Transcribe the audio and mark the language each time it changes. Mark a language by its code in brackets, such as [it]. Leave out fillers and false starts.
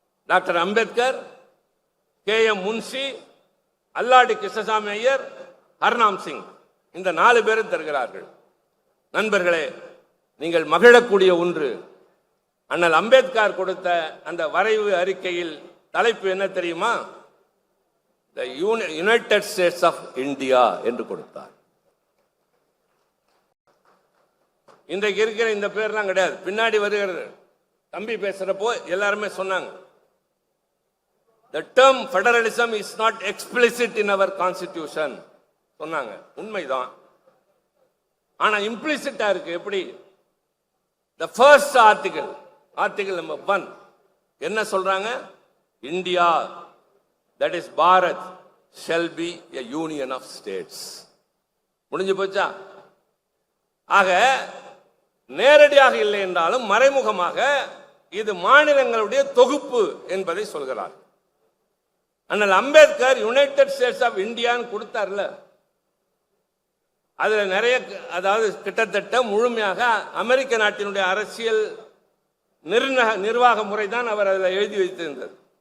[ta] Doctor Ambedkar, KM Munshi, அல்லாடி கிருஷ்ணசாமி ஐயர், ஹர்நாம் சிங், இந்த 4 பேரும் தருகிறார்கள். நண்பர்களே, நீங்கள் மகிழக்கூடிய ஒன்று, அண்ணல் அம்பேத்கர் கொடுத்த அந்த வரைவு அறிக்கையில் தலைப்பு என்ன தெரியுமா? [en] The United States of India [ta] என்று கொடுத்தார். இன்றைக்கு இருக்கிற இந்த பேர்லாம் கிடையாது, பின்னாடி வருகிறது. தம்பி பேசுறப்போ எல்லாருமே சொன்னாங்க, [en] the term federalism is not explicit in our constitution [ta] சொன்னாங்க. உண்மைதான், ஆனா இம்ப்ளிசிட்டா இருக்கு. எப்படி? [en] the first article number 1 [ta] என்ன சொல்றாங்க? [en] India, that is Bharat, shall be a union of states. [ta] முடிஞ்சு போச்சா? ஆக நேரடியாக இல்லை என்றாலும் மறைமுகமாக இது மாநிலங்களுடைய தொகுப்பு என்பதை சொல்கிறார். அண்ணல் அம்பேத்கர் யுனைடெட் ஸ்டேட்ஸ் ஆஃப் இந்தியான்னு கொடுத்தார்ல, அதுல நிறைய, அதாவது கிட்டத்தட்ட முழுமையாக அமெரிக்க நாட்டினுடைய அரசியல் நிர்வாக முறை தான் அவர் அதில் எழுதி வைத்திருந்தது.